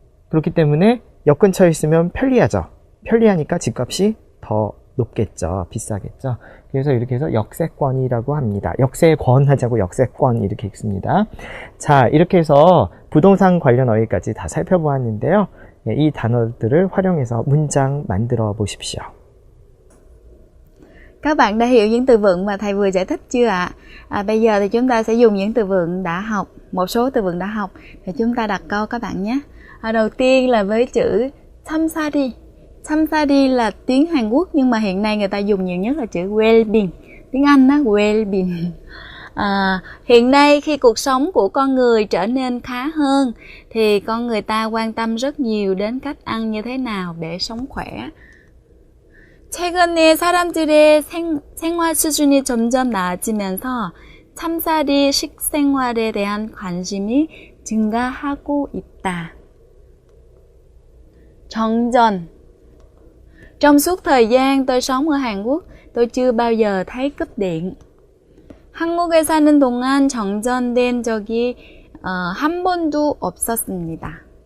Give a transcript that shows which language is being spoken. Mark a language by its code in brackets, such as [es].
[ko] 그렇기 때문에 역 근처에 있으면 편리하죠. 편리하니까 집값이 더 높겠죠. 비싸겠죠. 그래서 이렇게 해서 역세권이라고 합니다. 역세권 하자고 역세권 이렇게 읽습니다. 자, 이렇게 해서 부동산 관련 어휘까지 다 살펴보았는데요. 이 단어들을 활용해서 문장 만들어 보십시오. [vi] Các bạn đã hiểu những từ vựng mà thầy vừa giải thích chưa ạ? Bây giờ thì chúng ta sẽ dùng những từ vựng đã học, một số từ vựng đã học để chúng ta đặt câu các bạn nhé. Đầu tiên là với chữ samsari. Samsari là tiếng Hàn Quốc nhưng mà hiện nay người ta dùng nhiều nhất là chữ well-being. Tiếng Anh đó, well-being. Hiện nay khi cuộc sống của con người trở nên khá hơn thì con người ta quan tâm rất nhiều đến cách ăn như thế nào để sống khỏe. [ko] 최근에 사람들의 생활 수준이 점점 나아지면서 참사리 식생활에 대한 관심이 증가하고 있다. 정전. [vi] Trong suốt thời gian tôi sống ở Hàn Quốc, tôi chưa bao giờ thấy cúp điện. [ko] 한국에 사는 동안 정전된 적이 한 번도 없었습니다.